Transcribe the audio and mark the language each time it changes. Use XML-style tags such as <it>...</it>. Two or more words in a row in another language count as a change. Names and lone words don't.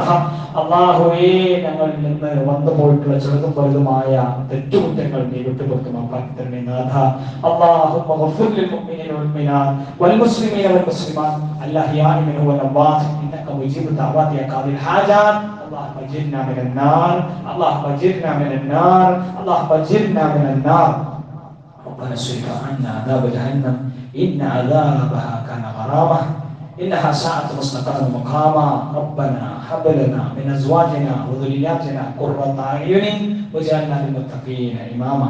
<ml>അല്ലാഹുവേ, ഞങ്ങളിൽ നിന്ന് വന്നു പോയിട്ടുള്ള ചെറുതും വലുതുമായ തെറ്റുകുറ്റങ്ങൾ നീ വിട്ടുപുറത്തുമാക്കണേ നാഥ.</ml> <ar>اللهم اغفر للمؤمنين والمؤمنات والمسلمين والمسلمات الأحياء منهم والأموات إنك مجيب الدعوات يا قاضي الحاجات. اللهم اجرنا من النار، اللهم اجرنا من النار، اللهم اجرنا من النار. ربنا اصرف عنا عذاب جهنم إن عذابها كان غراما إنها ساءت مستقرا ومقاما. ربنا هب لنا من أزواجنا وذرياتنا قرة أعين واجعلنا للمتقين إماما.</ar>